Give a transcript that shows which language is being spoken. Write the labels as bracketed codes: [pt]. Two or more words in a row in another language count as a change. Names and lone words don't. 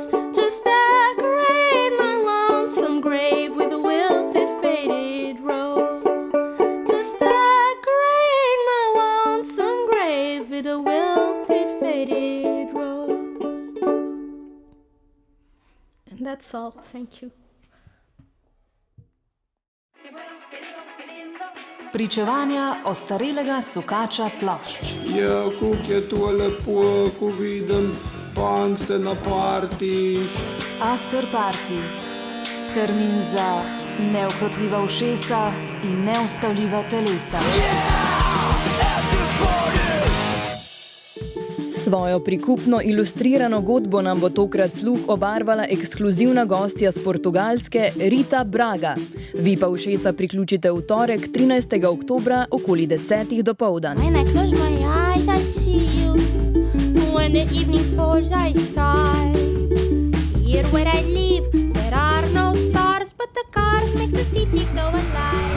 [en] Just decorate my lonesome grave with a wilted, faded rose. Just decorate my lonesome grave with a wilted, faded rose. And that's all. Thank you. [sl] Pričevanja ostarelega sukača plošč. Ja, kako je to lepo, ko vidim punkse na partijih. Afterparty. Termin za neukrotljiva ušesa in neustavljiva telesa. Svojo prikupno ilustrirano godbo nam bo tokrat sluh obarvala ekskluzivna gostja z Portugalske Rita Braga. Vi pa ušesa priključite v torek 13. oktobra okoli 10. dopoldan. [en] When I close my eyes, I see you. When the evening falls, I sigh. Here where I live, there are no stars, but the cars makes the city go alive.